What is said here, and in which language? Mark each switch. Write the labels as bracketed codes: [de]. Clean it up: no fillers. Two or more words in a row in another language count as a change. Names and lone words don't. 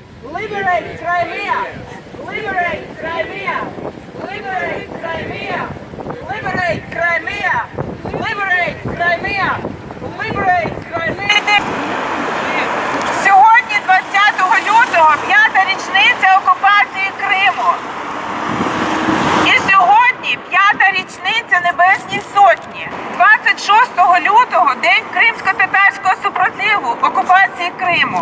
[en] Liberate Crimea! Liberate Crimea! Liberate Crimea! Liberate Crimea! Liberate Crimea! Liberate Crimea! [uk] Сьогодні, 20 лютого, 5-та річниця окупації Криму. І сьогодні 5-та річниця Небесній Сотні. 26 лютого – День кримсько-татарського супротиву окупації Криму.